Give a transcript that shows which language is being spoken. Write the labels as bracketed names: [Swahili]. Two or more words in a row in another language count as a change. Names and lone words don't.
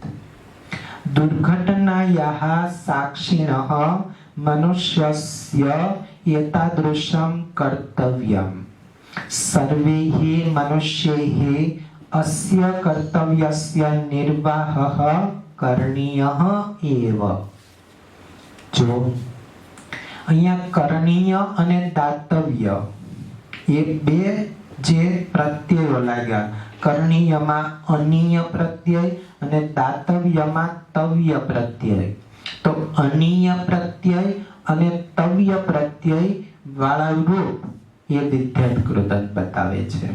[Sanskrit] दुर्घटनायाः साक्षिणः मनुष्यस्य एतादृशं कर्तव्यम्. सर्वैः मनुष्यैः अस्य कर्तव्यस्य निर्वाहः करणीयः एव. [Gujarati] જો અહીંયા કરણીય અને દાતવ્ય એ બે જે પ્રત્યયો લાગ્યા, કરણીયમાં અનીય પ્રત્યય અને દાતવ્યમાં તવ્ય પ્રત્યય. તો અનીય પ્રત્યય અને તવ્ય પ્રત્યય વાળા રૂપ એ વિધ્યત કૃદંત બતાવે છે.